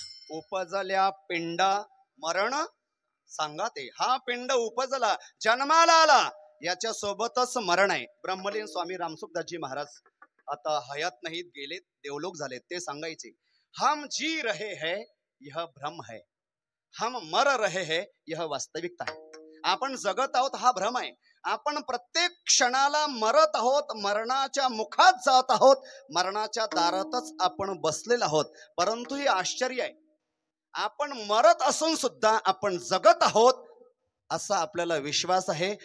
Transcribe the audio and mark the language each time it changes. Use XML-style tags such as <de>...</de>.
<mr>उपजल्या पिंडा मरण सांगाते. हा पिंड उपजला, जन्माला आला, याच्या सोबतच मरण आहे. ब्रह्मलीन स्वामी रामसुखदासजी महाराज आता हयात नाहीत, गेलेत, देवलोक झालेत. ते सांगायचे,</mr> <hi>हम जी रहे हैं यह भ्रम है, हम मर रहे हैं यह वास्तविकता है.</hi> <mr>आपण जगत आहोत हा भ्रम आहे. आपण प्रत्येक क्षणाला मरत आहोत, मरणाच्या मुखात जात आहोत, मरणाच्या दारातच आपण बसलेलो आहोत. परंतु हे आश्चर्य आहे, आपण मरत असून सुद्धा आपण जगत आहोत असा आपल्याला विश्वास आहे.</mr>